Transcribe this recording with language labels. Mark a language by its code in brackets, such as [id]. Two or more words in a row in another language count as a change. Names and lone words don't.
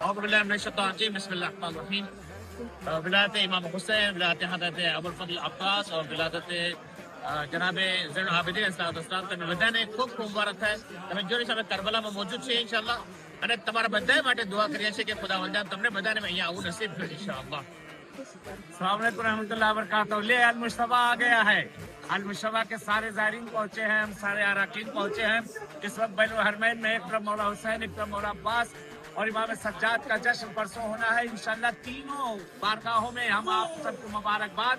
[ar] اعوذ باللہ من الشیطان الرجیم بسم اللہ الرحمن الرحیم [ur] ولایت امام حسین، ولایت حضرت ابوالفضل عباس اور ولادت جناب زین العابدین علیہ السلام [gu] તમે બધાને ખૂબ ખૂબ મુબારક થાય. તમે જોઈ તમે કરબલામાં موجود છે ઇન્શાઅલ્લાહ અને તમારા બધાય માટે દુઆ કરીએ છીએ કે ખુદાવંદ તમને બધાને અહીંયા આવું નસીબ કરે ઇન્શાઅલ્લાહ. [ar] السلام علیکم رحمۃ اللہ وبرکاتہ. [ur] لے المصطفیٰ آ گیا ہے. المصطفیٰ کے سارے زائرین پہنچے ہیں، ہم سارے عراقین پہنچے ہیں. اس وقت بین الحرمین میں ایک طرف مولا حسین، ایک طرف مولا عباس اور امام سجاد کا جشن پرسوں ہونا ہے انشاءاللہ. تینوں بارگاہوں میں ہم آپ سب کو مبارکباد.